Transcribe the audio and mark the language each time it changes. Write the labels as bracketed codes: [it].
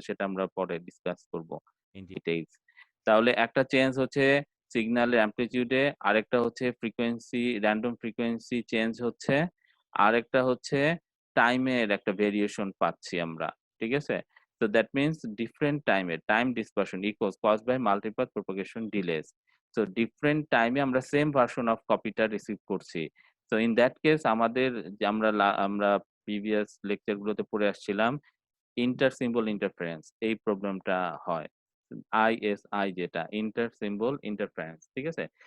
[bn] সেটা আমরা পরে ডিসকাস করব ইন ডিটেইলস। তাহলে একটা চেঞ্জ হচ্ছে সিগন্যালের অ্যামপ্লিটিউডে, আরেকটা হচ্ছে ফ্রিকোয়েন্সি র‍্যান্ডম ফ্রিকোয়েন্সি চেঞ্জ হচ্ছে, আরেকটা হচ্ছে টাইমের একটা ভেরিয়েশন পাচ্ছি আমরা। ঠিক আছে? [en] So that means different time time dispersion equals caused by multipath propagation delays. So different time [bn] এ আমরা সেম ভার্সন অফ কপিটা রিসিভ করছি। [en] So in that case [bn] আমাদের যে আমরা প্রিভিয়াস লেকচার গুলোতে পড়ে আসছিলাম ইন্টার সিম্বল ইন্টারফারেন্স এই প্রবলেমটা হয়। আইএসআই যেটা ইন্টার সিম্বল ইন্টারফারেন্স। ঠিক আছে?